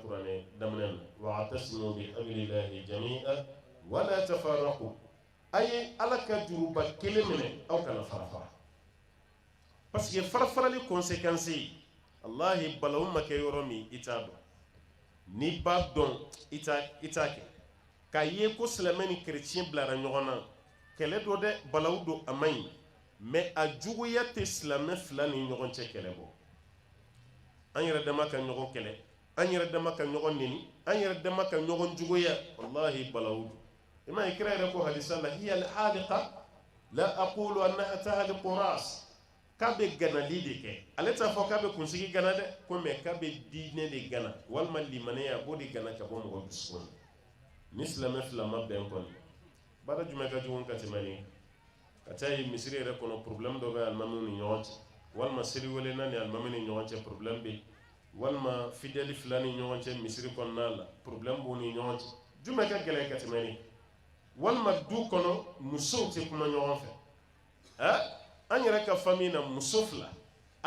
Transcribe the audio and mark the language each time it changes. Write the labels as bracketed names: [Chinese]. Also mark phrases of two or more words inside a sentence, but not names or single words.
[Bambara] kuranɛ daminɛ na [Arabic] واعتصموا بحبل الله جميعا ولا تفرقوا [Bambara] a ye ala ka juruba kelen minɛ aw kana fara-fara [French] parce que [Bambara] fara-farali conséquence ye wallahi balawu ma kɛ yɔrɔ min i t'a dɔn n'i b'a dɔn i t'a kɛ k'a ye ko silamɛ ni chrétien bilara ɲɔgɔn na kɛlɛ do dɛ balawu do a man ɲi mais a juguya tɛ silamɛ fila ni ɲɔgɔn cɛ kɛlɛ bɔ an yɛrɛ dama ka ɲɔgɔn kɛlɛ an yɛrɛ dama ka ɲɔgɔn neni an yɛrɛ dama ka ɲɔgɔn juguya wallahi balawu do i m'a ye kira yɛrɛ ko hadisa la [Arabic] هي الحالقة لا أقول إنها تحلق الرأس [Bambara] k'a bɛ ganali de kɛ ale t'a fɔ k'a bɛ kunsigi gana dɛ ko mais k'a bɛ diinɛ de gana walima limaniya a b'o de gana ka bɔ mɔgɔ dusukun na ni silamɛ fila ma bɛn kɔni baara jumɛn ka jugu ka tɛmɛ nin ka taa ye misiri yɛrɛ kɔnɔ problème dɔ bɛ alimamiw ni ɲɔgɔn cɛ walima seliwelena ni alimami ni ɲɔgɔn cɛ problème bɛ walima fidèle fila ni ɲɔgɔn cɛ misiri kɔnɔna la problème b'u ni ɲɔgɔn cɛ jumɛn ka gɛlɛn ka tɛmɛ nin walima du kɔnɔ musow tɛ kuma ɲɔgɔn fɛ an yɛrɛ ka famille na muso fila a